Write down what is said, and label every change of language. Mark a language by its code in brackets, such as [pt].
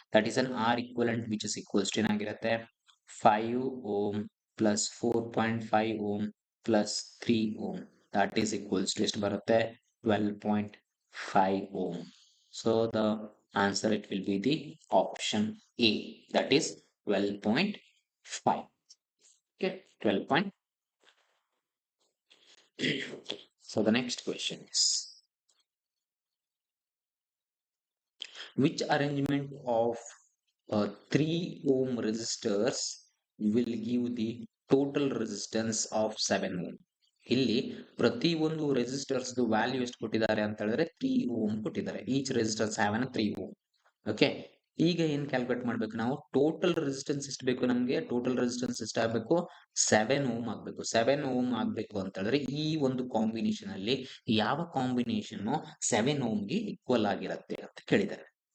[en] That is an R equivalent which is equals to ಏನಾಗಿರುತ್ತೆ? 5 ohm plus 4.5 ohm plus 3 ohm, that is equals to [kn] ಎಷ್ಟು ಬರುತ್ತೆ? [en] 12.5 ohm. So the answer it will be the option A, that is 12.5. Okay, 12 point. So the next question is, which arrangement of 3 ohm resistors will give the total resistance of 7 ohm? [kn] ಇಲ್ಲಿ ಪ್ರತಿ ಒಂದು resistors value ಎಷ್ಟು ಕೊಟ್ಟಿದ್ದಾರೆ ಅಂತ ಹೇಳಿದ್ರೆ 3 ohm ಕೊಟ್ಟಿದ್ದಾರೆ. [en] Each resistors have an 3 ohm. Okay, [kn] ಈಗ ಏನ್ ಕ್ಯಾಲ್ಕುಲೇಟ್ ಮಾಡ್ಬೇಕು ನಾವು? ಟೋಟಲ್ ರೆಸಿಸ್ಟೆನ್ಸ್ ಎಷ್ಟು ಬೇಕು ನಮ್ಗೆ? ಟೋಟಲ್ ರೆಸಿಸ್ಟೆನ್ಸ್ ಎಷ್ಟು ಆಗ್ಬೇಕು? 7 ಓಮ್ ಆಗ್ಬೇಕು. 7 ಓಮ್ ಆಗ್ಬೇಕು ಅಂತ ಹೇಳಿದ್ರೆ ಈ ಒಂದು ಕಾಂಬಿನೇಷನ್ ಅಲ್ಲಿ ಯಾವ ಕಾಂಬಿನೇಷನ್ 7 ಓಮ್ಗೆ ಈಕ್ವಲ್ ಆಗಿರುತ್ತೆ ಅಂತ ಕೇಳಿದ್ದಾರೆ.